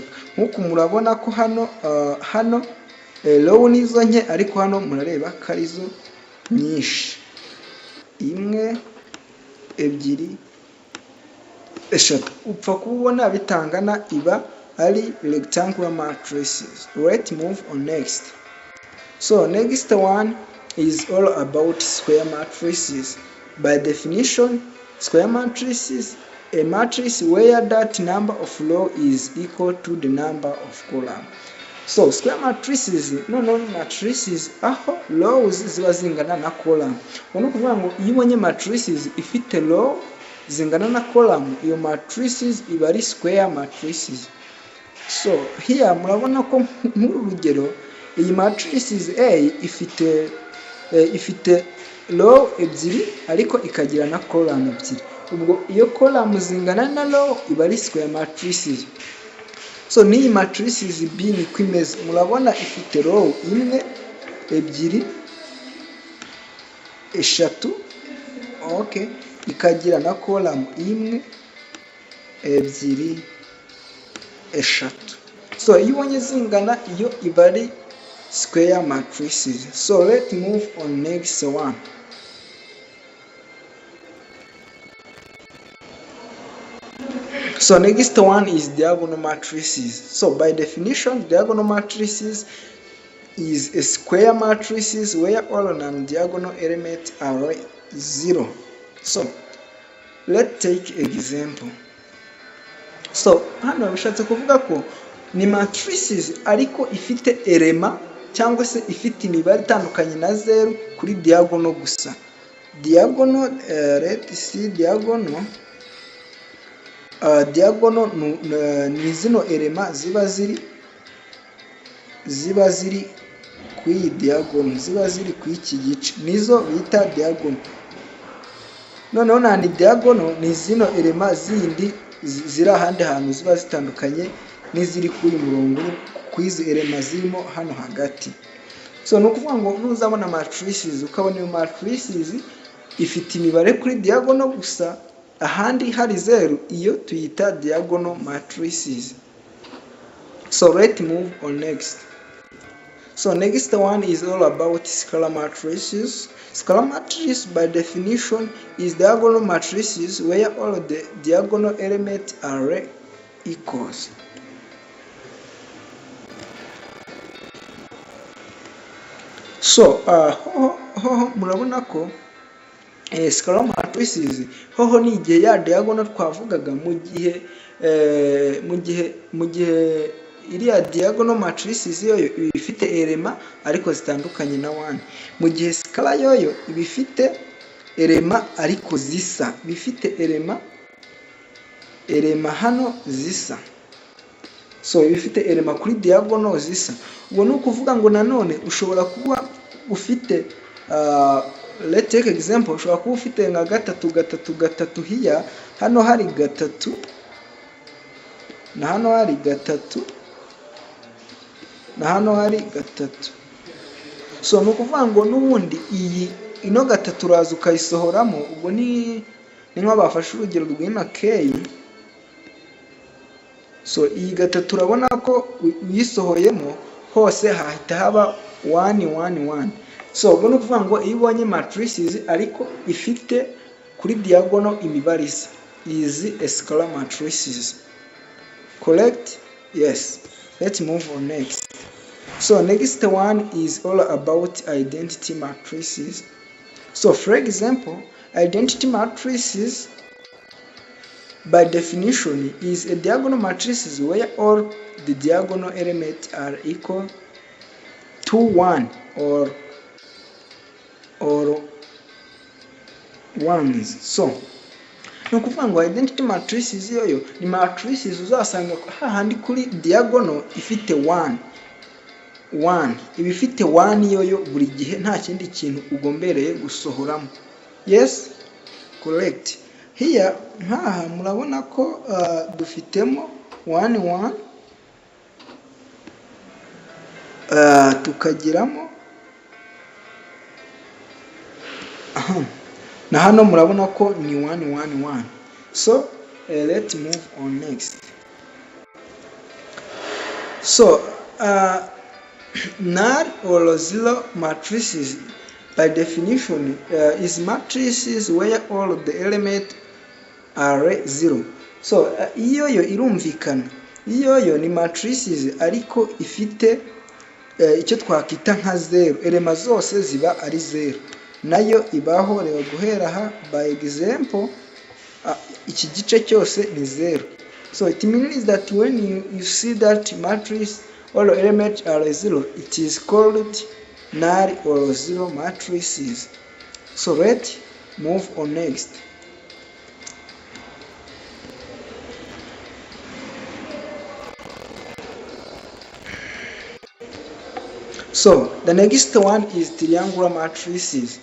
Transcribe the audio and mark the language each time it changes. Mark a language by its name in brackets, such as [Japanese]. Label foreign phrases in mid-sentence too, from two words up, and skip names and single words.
[Kinyarwanda] Nkuko murabona ko hano row nizo nke ariko hano murareba ko arizo nyinshi, imwe ebyiri eshatu, upfa kubona bitangana iba ari [English] rectangular matrices. Let's move on next. So next one is all about square matrices. By definition, square matrices a matrix where that number of row is equal to the number of column. So square matrices matrices [Kinyarwanda] aho rows ziba zingana na column. Ubona kuvuga ngo iyo ubonye matrices ifite row zingana na column, iyo matrices iba ari [English] square matrices. So here [Kinyarwanda] murabona ko nk'urugero iyi matrices A ifite row ebyiri ariko ikagira na column ebyiri. Ubwo iyo column zingana na row iba ari [English] square matrices. [Kinyarwanda] So niyi matrices B ni kwimeze, murabona ifite row imwe ebyiri eshatu, okay, ikagira na column imwe ebyiri eshatu. So iyo ubonye zingana iyo iba ari [English] square matrices. So let's move on next one. So next one is diagonal matrices. So by definition, diagonal matrices is a square matrices where all non-diagonal elements are 0. So let's take example. [Kinyarwanda] So hano bishatse kuvuga ko ni matrices ariko ifite element cyangwa se ifite imibare itandukanye na 0 kuri diagonal gusa. [English] Diagonal, let's see diagonal. [Kinyarwanda] Diagonal ni zino element ziba ziri ku iyi diagonal, ziba ziri ku iki gice, nizo bita diagonal. Noneho nandi diagonal ni zino element zindi ziri ahandi hantu ziba zitandukanye n'iziri kuri murongo kwizi element zirimo hano hagati. So no kuvuga ngo nuzabona matrices ukabona iyo matrices ifite imibare kuri diagonal gusa ahandi hari 0, iyo tuyita [English] diagonal matrices. So let's move on next. So next one is all about scalar matrices. Scalar matrices by definition is diagonal matrices where all the diagonal elements are equals. [Kinyarwanda] So murabona ko [English] scalar matrices [Kinyarwanda] hoho ni igihe ya diagonal twavugaga mu gihe iriya [English] diagonal matrices [Kinyarwanda] yoyo ifite element ariko zitandukanye na 1. Mu gihe scalar yoyo ibifite element ariko zisa, bifite element hano zisa. So ibifite element kuri diagonal zisa. Ubwo no kuvuga ngo nanone ushobora kuba ufite [English] let's take example, [Kinyarwanda] ushobora kuba ufite nka gatatu hiya hano hari gatatu na hano hari gatatu na hano hari gatatu. So ni ukuvuga ngo n'ubundi ino gatatu uraza ukayisohoramo, ubwo ni nko bafashe urugero rw'ina K. So iyi gatatu urabona ko uyisohoyemo hose hahita haba 1 1 1. So ubwo ni ukuvuga ngo iyo ubonye matrices ariko ifite kuri diagonal imibare isa, izi [English] scalar matrices. Correct? Yes. Let's move on next. So next one is all about identity matrices. So for example, identity matrices by definition is a diagonal matrices where all the diagonal elements are equal to 1 or ones. [Kinyarwanda] So ni ukuvuga ngo [English] identity matrices [Kinyarwanda] yoyo ni matrices uzasanga hahandi kuri diagonal ifite 1 iba ifite 1 yoyo buri gihe, nta kindi kintu ugombereye gusohoramo. [English] Yes, correct. [Kinyarwanda] Here nkaha murabona ko dufitemo 1 1, tukagiramo na hano murabona ko ni 1 1 1. [English] So let's move on next. So null or zero matrices by definition is matrices where all of the elements are zero. [Kinyarwanda] So iyoyo irumvikana, iyoyo ni matrices ariko ifite icyo twakita nka zero, elema zose ziba ari zero, nayo ibaho. Reba guhera aha [English] by example [Kinyarwanda] iki gice cyose ni zero. [English] So it means that when you see that matrix all elements are zero, it is called null or zero matrices. So let's move on next. So the next one is triangular matrices.